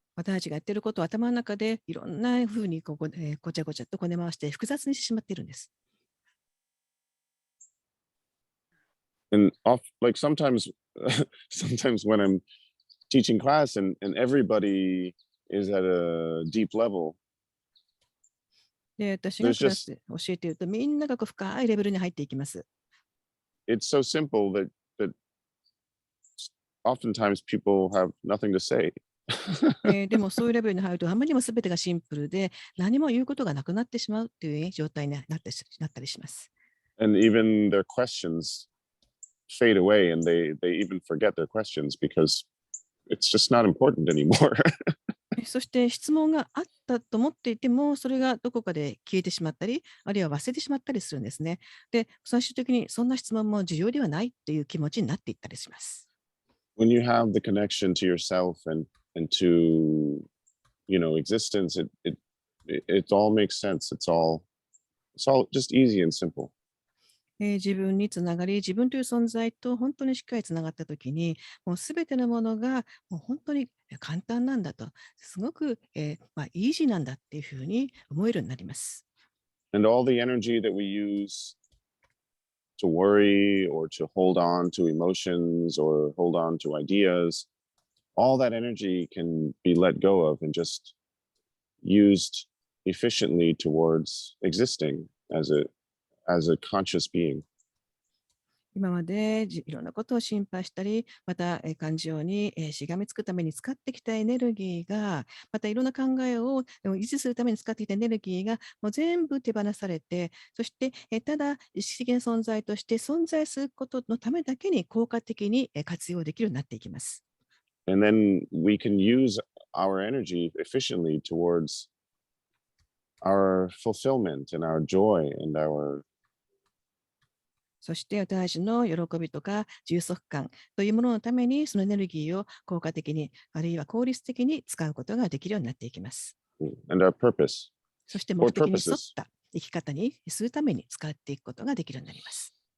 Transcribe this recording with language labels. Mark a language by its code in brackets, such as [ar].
[ja] 私たちがやっていることを頭の中でいろんなふうにごちゃごちゃとこね回して複雑にしてしまっているんです。 [en] And like sometimes when I'm teaching class and everybody is at a deep level. [ja] で、私がクラスで教えているとみんなが深いレベルに入っていきます。 [en] It's so simple that oftentimes people have nothing to say. [ja] でもそういうレベルに入るとあまりにも全てがシンプルで何も言うことがなくなってしまうという状態になったりします。 [en] And even their questions fade away and they even forget their questions because it's just not important anymore. [ja] そして質問があったと思っていてもそれがどこかで消えてしまったりあるいは忘れてしまったりするんですね。で、最終的にそんな質問も重要ではないっていう気持ちになっていったりします。 [en] When you have the connection to yourself and to existence, it it all makes sense. It's all just easy and simple. [ja] 自分につながり、自分という存在と本当にしっかりつながったときに、もうすべてのものがもう本当に簡単なんだと、すごく、イージーなんだっていうふうに思えるようになります。 [en] And all the energy that we use to worry or to hold on to emotions or hold on to ideas, all that energy can be let go of and just used efficiently towards existing as a conscious being. [ja] 今までいろんなことを心配したり、また感情にしがみつくために使ってきたエネルギーが、またいろんな考えを維持するために使ってきたエネルギーがもう全部手放されて、そしてただ意識的な存在として存在することのためだけに効果的に活用できるようになっていきます。 [en] And then we can use our energy efficiently towards our fulfillment and our joy and our [ja] そして私たちの喜びとか充足感というもののためにそのエネルギーを効果的にあるいは効率的に使うことができるようになっていきます。 [en] and our purpose. [ja] そして目的に沿った生き方にするために使っていくことができるようになります。